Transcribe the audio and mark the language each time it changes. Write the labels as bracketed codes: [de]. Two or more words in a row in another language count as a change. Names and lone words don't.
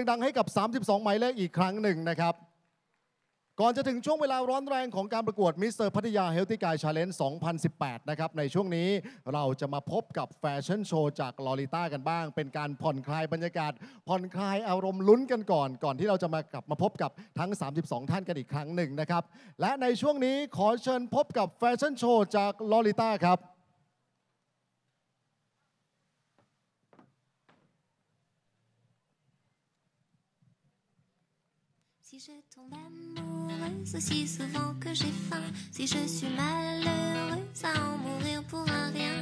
[th] ดังๆให้กับ32หมายเลขอีกครั้งหนึ่งนะครับก่อนจะถึงช่วงเวลาร้อนแรงของการประกวดมิสเตอร์พัทยาเฮลตี้กายชาเลนจ์ 2018 นะครับในช่วงนี้เราจะมาพบกับแฟชั่นโชว์จากลอริต้ากันบ้างเป็นการผ่อนคลายบรรยากาศผ่อนคลายอารมณ์ลุ้นกันก่อนที่เราจะกลับมาพบกับทั้ง32ท่านกันอีกครั้งหนึ่งนะครับและในช่วงนี้ขอเชิญพบกับแฟชั่นโชว์จากลอริต้าครับ [fr] Si je tombe amoureuse aussi souvent que j'ai faim, si je suis malheureuse à en mourir pour un rien,